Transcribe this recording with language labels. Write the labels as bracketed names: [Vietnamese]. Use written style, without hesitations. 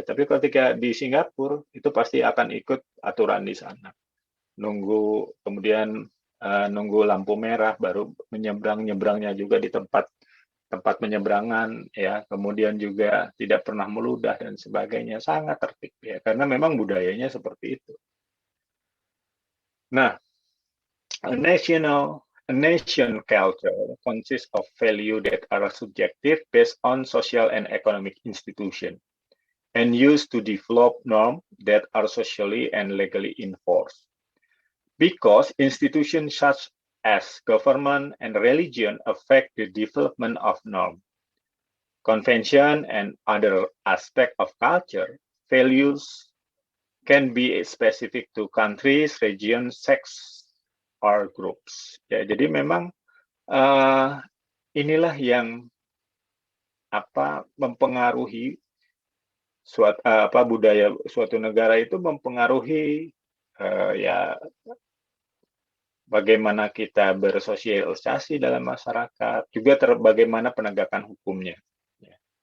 [Indonesian] Tapi ketika di Singapura itu pasti akan ikut aturan di sana. Kemudian nunggu lampu merah baru nyebrangnya juga di tempat penyeberangan ya. Kemudian juga tidak pernah meludah dan sebagainya, sangat tertib ya, karena memang budayanya seperti itu. [English] Nah, a nation culture consists of value that are subjective based on social and economic institution and used to develop norms that are socially and legally enforced. Because institutions such as government and religion affect the development of norm, convention, and other aspects of culture, values can be specific to countries, regions, sects, or groups. [Indonesian] Ya, jadi memang inilah yang mempengaruhi budaya suatu negara itu mempengaruhi ya bagaimana kita bersosialisasi dalam masyarakat, juga bagaimana penegakan hukumnya. Ya.